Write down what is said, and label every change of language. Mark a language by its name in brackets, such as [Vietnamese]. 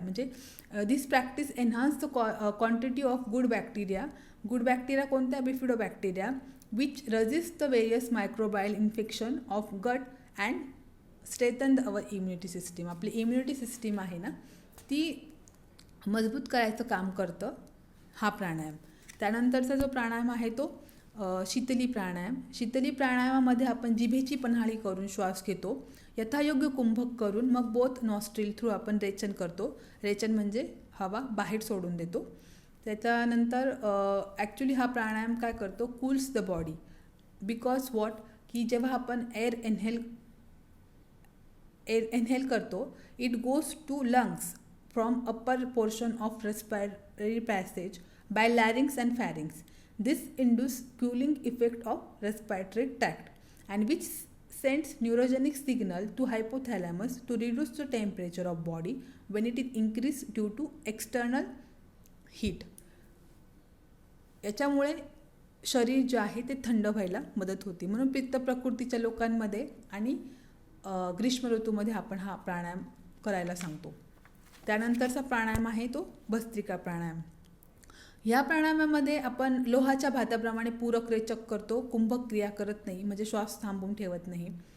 [Marathi] म्हणजे [English] This practice enhance the quantity of good bacteria. Good bacteria [Marathi] कोणत्या? [English] Bifidobacteria which resist the various microbial infection of gut and strengthen our immunity system. [Marathi] आपली immunity system आहे ना ती मजबूत करायचं काम करतं हा प्राणायाम. त्यानंतरचा जो प्राणायाम आहे तो शीतली प्राणायाम. शीतली प्राणायामामध्ये आपण जिभेची पन्हाळी करून श्वास घेतो, यथायोग्य कुंभक करून मग बोथ नॉस्ट्रिल थ्रू आपण रेचन करतो. रेचन म्हणजे हवा बाहेर सोडून देतो. त्याच्यानंतर ॲक्च्युली हा प्राणायाम काय करतो, [English] Cools the body. Because what, [Marathi] की जेव्हा आपण एअर इनहेल करतो, [English] It goes to lungs from upper portion of respiratory passage by larynx and pharynx. This induces cooling effect of respiratory tract and which sends neurogenic signal to hypothalamus to reduce the temperature of body when it is increased due to external heat. [Marathi] याच्यामुळे शरीर जे आहे ते थंड व्हायला मदत होती. म्हणून पित्त प्रकृतीच्या लोकांमध्ये आणि ग्रीष्म ऋतूमध्ये आपण हा प्राणायाम करायला सांगतो. त्यानंतरचा प्राणायाम आहे तो भस्त्रिका प्राणायाम. ह्या प्राणायामामध्ये आपण लोहाच्या भाताप्रमाणे पूरक रेचक करतो, कुंभक क्रिया करत नाही, म्हणजे श्वास थांबवून ठेवत नाही.